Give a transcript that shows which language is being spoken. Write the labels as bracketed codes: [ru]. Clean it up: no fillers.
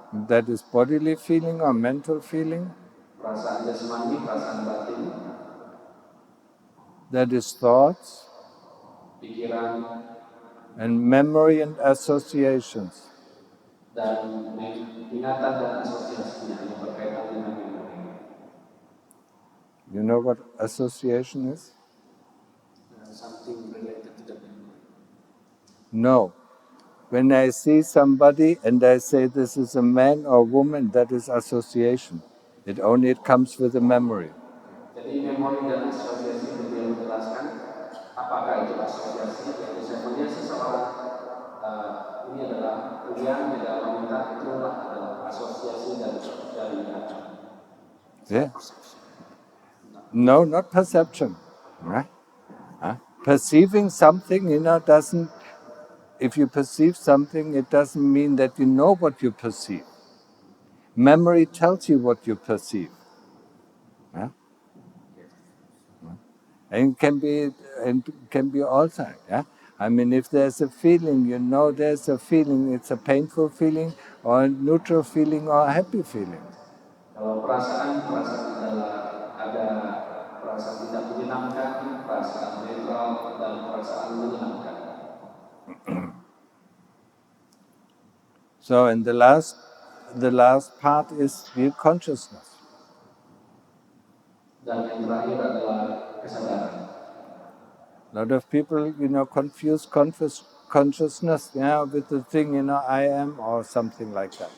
[en] That is bodily feeling or mental feeling. [id] Perasaan jasmani, perasaan batin. [en] That is thoughts. [id] Pikiran. [en] And memory and associations. [id] Dan ingatan dan asosiasinya yang berkaitan dengan memori. [en] You know what association is? Something related to the memory. No. When I see somebody and I say this is a man or woman, that is association. It comes with a memory. [id] Jadi memori dan asosiasi itu yang menjelaskan apakah itu asosiasi. Jadi saya melihat seseorang ini adalah pria, ini adalah wanita, itulah adalah asosiasi dari [en] Yeah. No, not perception. Right? Perceiving something, doesn't. If you perceive something, it doesn't mean that you know what you perceive. Memory tells you what you perceive. Yeah? And it can be also. Yeah? I mean, if there's a feeling, there's a feeling. It's a painful feeling, or a neutral feeling, or a happy feeling. [id] Kalau perasaan ada perasaan tidak menyenangkan, perasaan netral, dan perasaan menyenangkan. [en] So, and the last part is the consciousness. [id] Dan yang terakhir adalah kesadaran. [en] A lot of people, confuse consciousness, with the thing, I am, or something like that.